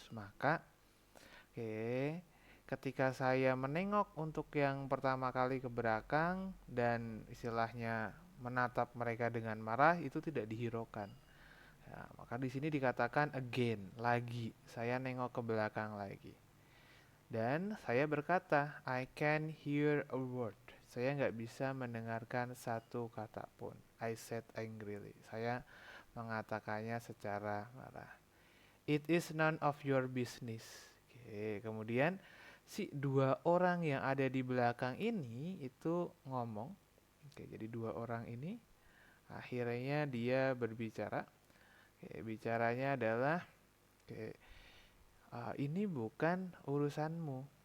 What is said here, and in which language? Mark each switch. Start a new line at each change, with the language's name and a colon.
Indonesian: Maka ketika saya menengok untuk yang pertama kali ke belakang dan istilahnya menatap mereka dengan marah itu tidak dihiraukan. Ya, maka di sini dikatakan again, lagi. Saya nengok ke belakang lagi. Dan saya berkata,
English: I can hear a word.
Indonesian: Saya nggak bisa mendengarkan satu kata pun.
English: I said angrily.
Indonesian: Saya mengatakannya secara marah.
English: It is none of your business.
Indonesian: Oke, kemudian si dua orang yang ada di belakang ini itu ngomong. Oke, jadi dua orang ini akhirnya dia berbicara. Oke, bicaranya adalah, oke, ini bukan urusanmu.